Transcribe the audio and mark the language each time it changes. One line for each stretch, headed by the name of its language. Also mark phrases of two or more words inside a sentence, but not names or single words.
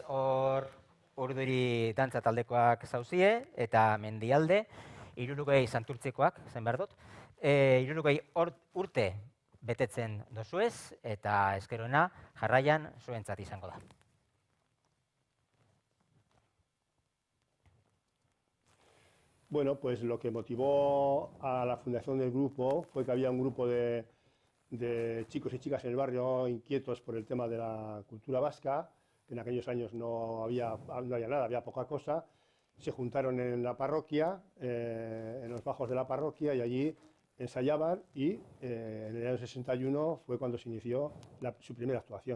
Basque: Hor Urduri dantza taldekoak zauzie, eta Mendialde, 60 santurtzekoak, zen behar dut. 60 urte betetzen dozuez, eta eskerona jarraian zuentzat izango da.
Spanish: Bueno, pues lo que motivó a la fundación del grupo fue que había un grupo de chicos y chicas en el barrio inquietos por el tema de la cultura vasca, que en aquellos años no había nada, había poca cosa. Se juntaron en la parroquia, en los bajos de la parroquia, y allí ensayaban, y en el año 61 fue cuando se inició su primera actuación.